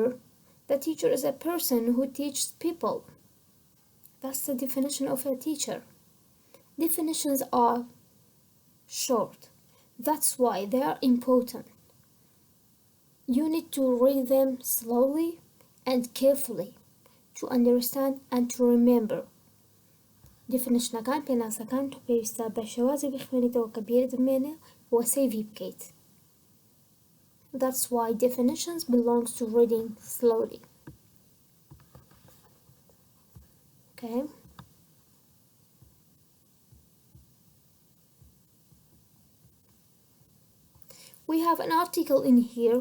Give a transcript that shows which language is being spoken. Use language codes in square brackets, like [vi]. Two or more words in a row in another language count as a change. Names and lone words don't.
[en] The teacher is a person who teaches people. That's the definition of a teacher. Definitions are short. That's why they are important. You need to read them slowly and carefully to understand and to remember. [ckb] Definitionەکان پێناسەکان تۆ پێویستە بە شێوازی بخوێنیتەوە کە بیرت بمێنێ و سەیڤی بکەیت. [en] That's why definitions belongs to reading slowly. Okay. We have an article in here.